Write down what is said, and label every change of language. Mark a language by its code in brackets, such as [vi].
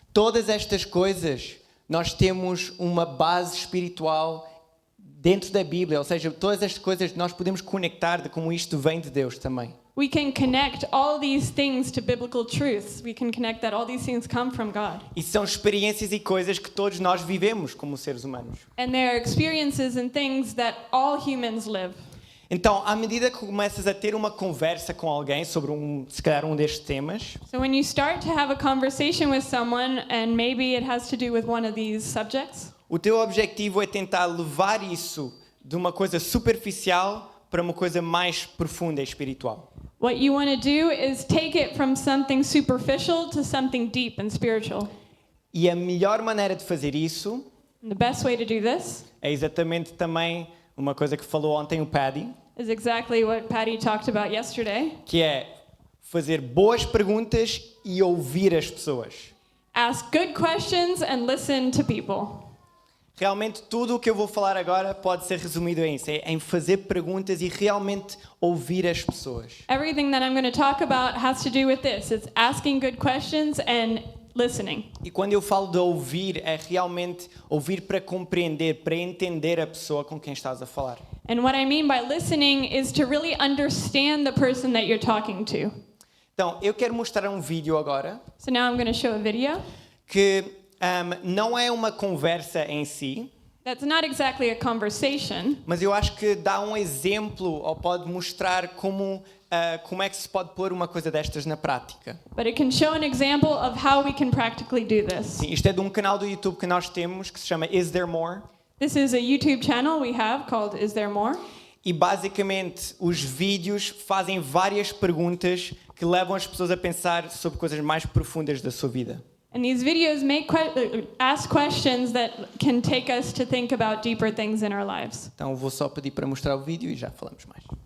[pt] Todas estas coisas, nós temos uma base espiritual dentro da Bíblia, ou seja, todas estas coisas nós podemos conectar de como isto vem de Deus também. [en] We can connect all these things to biblical truths. We can connect that all these things come from God. [pt] E são experiências e coisas que todos nós vivemos como seres humanos. [en] And they are experiences and things that all humans live. [pt] Então, à medida que começas a ter uma conversa com alguém sobre se calhar um destes temas, [en] So when you start to have a conversation with someone and maybe it has to do with one of these subjects, [pt] o teu objetivo é tentar levar isso de uma coisa superficial para uma coisa mais profunda e espiritual. [en] what you want to do is take it from something superficial to something deep and spiritual. [pt] E a melhor maneira de fazer isso [en] And the best way to do this [pt] é exatamente também uma coisa que falou ontem o Paddy, [en] is exactly what Patty talked about yesterday. [pt] que é fazer boas perguntas e ouvir as pessoas. [en] Ask good questions and listen to people. [pt] Realmente tudo o que eu vou falar agora pode ser resumido em isso, em fazer perguntas e realmente ouvir as pessoas. [en] Everything that I'm going to talk about has to do with this. It's asking good questions and listening. [pt] E quando eu falo de ouvir, é realmente ouvir para compreender, para entender a pessoa com quem estás a falar. [en] And what I mean by listening is to really understand the person that you're talking to. [pt] Então, eu quero mostrar um vídeo agora [en] So now I'm going to show a video. [pt] que não é uma conversa em si, [en] That's not exactly a conversation, [pt] mas eu acho que dá um exemplo ou pode mostrar como é que se pode pôr uma coisa destas na prática. [en] but it can show an example of how we can practically do this. [pt] Sim, isto é de um canal do YouTube que nós temos que se chama Is There More? [en] This is a YouTube channel we have called Is There More? [pt] E basicamente os vídeos fazem várias perguntas que levam as pessoas a pensar sobre coisas mais profundas da sua vida. [en] And these videos ask questions that can take us to think about deeper things in our lives. [pt] Então vou só pedir para mostrar o vídeo e já falamos mais.